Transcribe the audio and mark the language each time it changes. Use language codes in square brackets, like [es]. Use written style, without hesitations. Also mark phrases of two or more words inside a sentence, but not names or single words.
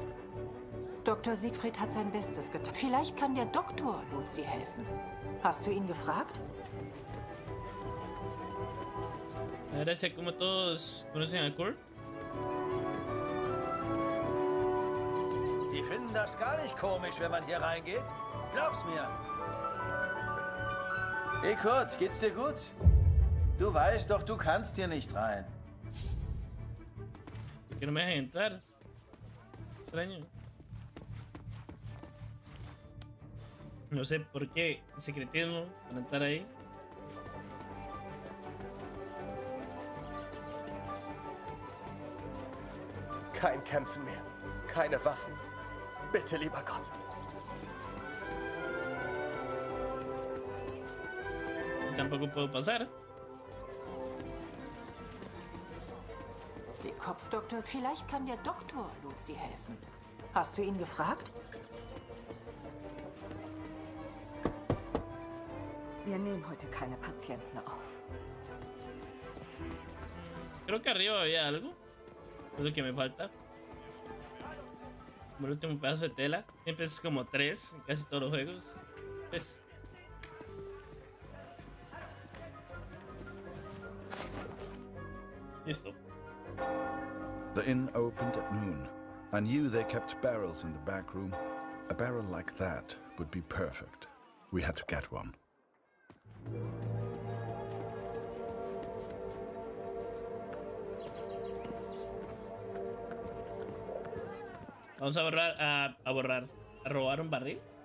[de] Dr. Siegfried hat sein Bestes getan. Vielleicht kann der Doktor Luzi helfen. Hast du ihn gefragt? [es] Gracias, como todos conocen a Kurt. [de] Die finden das gar nicht komisch, wenn man hier reingeht. Glaub's mir. Hey Kurt, geht's dir gut? Du weißt doch, du kannst hier nicht rein. [es] Que no me dejen entrar. Extraño. No sé por qué el secretismo para entrar ahí. [de] Kein Kämpfen mehr. Keine Waffen. Bitte, lieber Gott. [es] Tampoco puedo pasar. [de] Die Kopfdoktor. Vielleicht kann der Doktor Luzi helfen. Hast du ihn gefragt? Wir nehmen heute keine Patienten auf. [es] Creo que arriba había algo. Es lo que me falta. Como el último pedazo de tela. Siempre es como 3 en casi todos los juegos. Pues. Listo. [en] The inn opened at noon. I knew they kept barrels in the back room. A barrel like that would be perfect. We had to get one. [es] Vamos a a robar un barril.